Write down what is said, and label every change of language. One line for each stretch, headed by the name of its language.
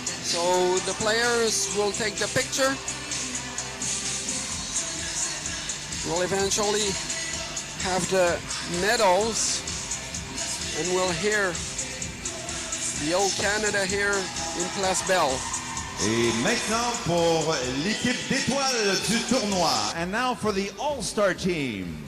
English: So the players will take the picture. will eventually have the medals, and we'll hear the old Canada here in Place Belle.
French: Et maintenant pour l'équipe d'étoiles du tournoi.
English: And now for the All-Star team.